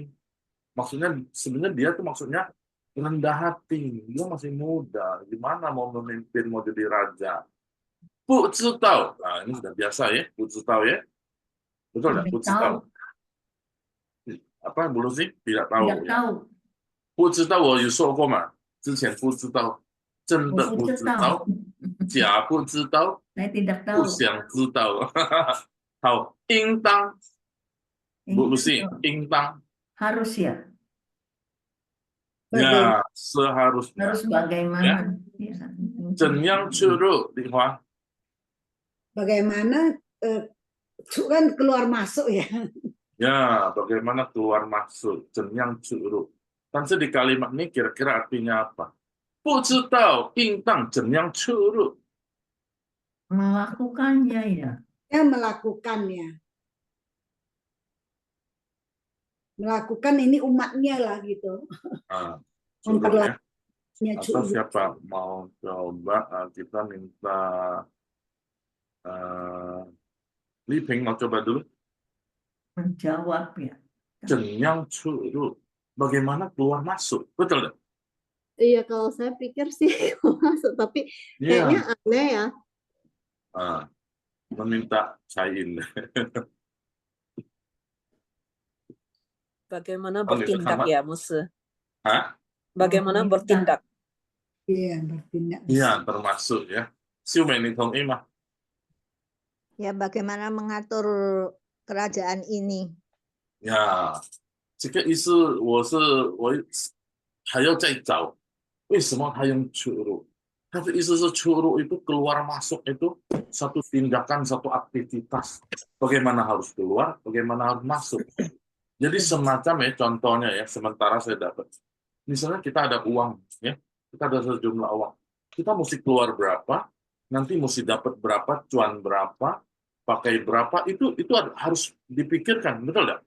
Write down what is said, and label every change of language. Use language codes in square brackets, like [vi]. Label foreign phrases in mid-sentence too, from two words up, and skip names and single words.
[id] Maksudnya sebenarnya dia tuh maksudnya rendah hati. Dia masih muda. Gimana mau memimpin, mau jadi raja? Bu Zitao. Nah, ini sudah biasa ya, Bu Zitao ya. Betul nggak? Bu Zitao. Apa belum sih? Tidak tahu. Tidak tahu. [zh] 不知道我有说过嘛？之前不知道，真的不知道，假不知道， [id] Saya tidak [zh] 不 [id] tahu. [zh] 想知道。好，应当，不是应当， [id] Harus ya. ya seharusnya. Harus bagaimana? Ya. [zh] 怎样出入？李华， [id] Bagaimana kan keluar masuk ya. ya bagaimana keluar masuk? [zh] 怎样出入？ 但是 [id] di kalimat ini kira-kira artinya apa? [zh] 不知道应当怎样出入？ [id] Melakukannya ya. Ya melakukannya. Melakukan ini umatnya lah gitu. Memperlakukannya. Atau siapa mau coba kita minta Li Ping mau coba dulu. Menjawab ya. [zh] 怎样出入？ [id] Bagaimana keluar masuk, betul nggak? Iya, kalau saya pikir sih keluar masuk, tapi kayaknya aneh ya. Meminta Cain. Bagaimana bertindak ya, Musa? Hah? Bagaimana bertindak? Iya, bertindak. Iya, termasuk ya. Siu Mei Tong Ima. Ya, bagaimana mengatur kerajaan ini? Ya. [zh] 这个意思我还要再找，为什么他用出入？他的意思是出入 [id] itu keluar masuk itu satu tindakan, satu aktivitas. Bagaimana harus keluar, bagaimana harus masuk. Jadi semacam ya contohnya ya, sementara saya dapat. Misalnya kita ada uang ya, kita ada sejumlah uang. Kita mesti keluar berapa, nanti mesti dapat berapa, cuan berapa, pakai berapa, itu harus dipikirkan, betul nggak?